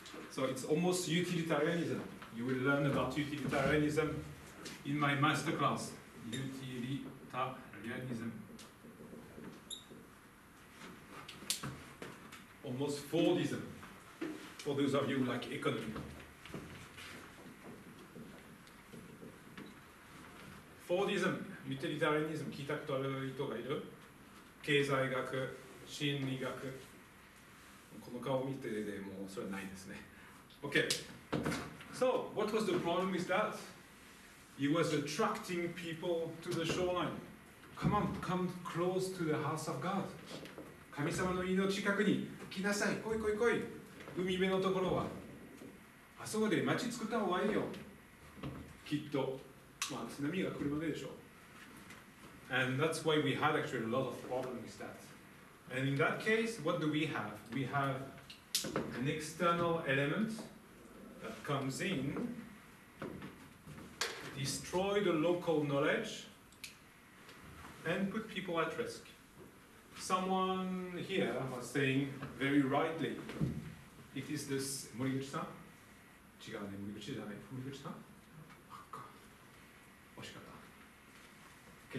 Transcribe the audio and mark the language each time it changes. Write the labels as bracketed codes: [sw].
[en] So it's almost utilitarianism. You will learn about utilitarianism in my master class. Utilitarianism. Almost Fordism, for those of you who like economy. [ja] Fordism, utilitarianism, 聞いたことある人がいる経済学、心理学。この顔を見てでもうそれはないですね。 Okay. [en] So, what was the problem with that? He was attracting people to the shoreline. Come on, come close to the house of God. [ja] 神様の家の近くに来なさい、来い来い来い。海辺のところは。あそこで町作った方がいいよ。きっと。まあ、津波が来るまででしょう。 [en] And that's why we had actually a lot of problems with that. And in that case, what do we have? We have an external element that comes in, destroy the local knowledge, and put people at risk. Someone here was saying very rightly, it is this, [ja] 森口さん違うね、森口じゃない、森口さん惜しかった。